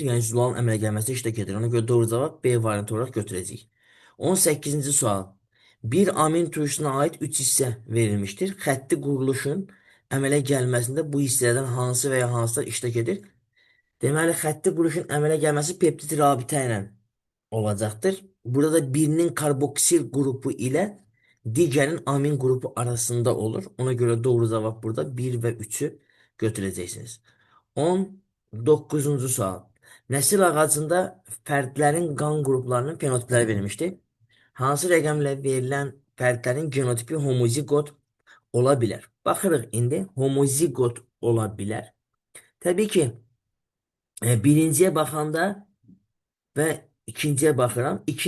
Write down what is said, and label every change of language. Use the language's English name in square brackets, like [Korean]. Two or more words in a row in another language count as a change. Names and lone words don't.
[Azerbaijani] Yani zülalın əmələ gəlməsində iştirak edir. [Turkish] Ona göre doğru cevap B variantı olarak [Azerbaijani] götürəcəyik. 18. sual. [Turkish] Bir amin turşusuna ait 3 hisse verilmiştir. [Azerbaijani] Xətti quruluşun əmələ gəlməsində bu hissələrdən hansı veya hansılar iştirak edir? Deməli, xətti quruluşun əmələ gəlməsi peptid rabitə ilə olacaktır. [Turkish] Burada da birinin karboksil grubu ile diğerinin amin grubu arasında olur. Ona göre doğru cevap burada 1 ve 3'ü götüreceksiniz. [Azerbaijani] 19. sual. Nəsil ağacında fərdlərin qan qruplarının fenotipləri verilmişdir. Hansı rəqəmlə verilən fərdlərin genotipi homozigot ola bilər? Baxırıq indi homozigot ola bilər. Təbii ki, birinciyə baxanda [Turkish] ve ikinciye bakıram.